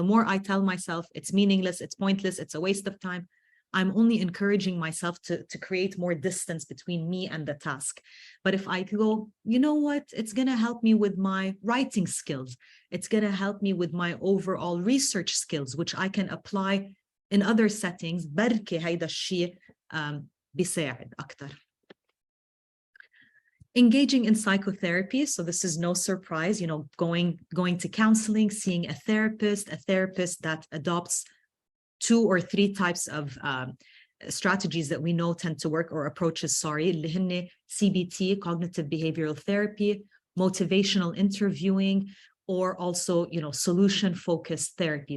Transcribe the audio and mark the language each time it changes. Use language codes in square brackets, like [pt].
[en] The more I tell myself it's meaningless, it's pointless, it's a waste of time, I'm only encouraging myself to create more distance between me and the task. But if I go, you know what, it's going to help me with my writing skills. It's going to help me with my overall research skills, which I can apply in other settings. [ar] بركي هيدا الشيء بيساعد أكتر. [en] Engaging in psychotherapy. So this is no surprise, going to counseling, seeing a therapist that adopts 2 or 3 types of strategies that we know tend to work, or approaches, [ar] اللي هن [en] CBT, cognitive behavioral therapy, motivational interviewing, or also, solution-focused therapy.